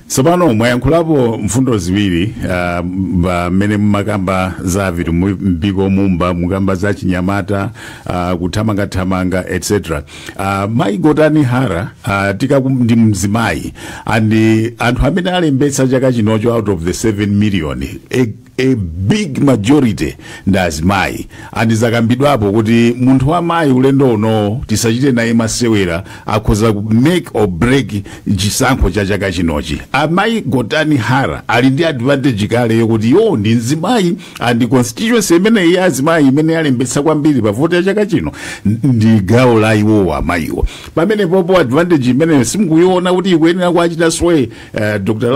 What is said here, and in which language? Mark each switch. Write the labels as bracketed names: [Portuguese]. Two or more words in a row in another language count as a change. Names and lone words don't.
[Nyanja] Sopano mwayankhulapo mfundo ziwiri mmene mmakamba za vitumbiko mumba mukamba za chinyamata kuthamangathamanga etc. Mai Gotani Hara ndi mzimayi andi anthu amene alembetsa chaka chinocho [English] out of the 7 million a big majority [Nyanja] ndi azimayi andizakambidwapo kuti munthu wa mayi ulendo uno tisachite naye masewera akhoza [English] make or break [Nyanja] chisankho cha chaka chinochi. Mai Gotani Hara ali ndi advantage kale yokuti ndi mzimayi andi constituency imene ya azimayi imene alembetsa kwambiri pa vote ya chaka chino ndi gawo la iwo amayiwo. Pamene popo advantage imene simukuiona kuti ikuyenera kuachita sway Dr.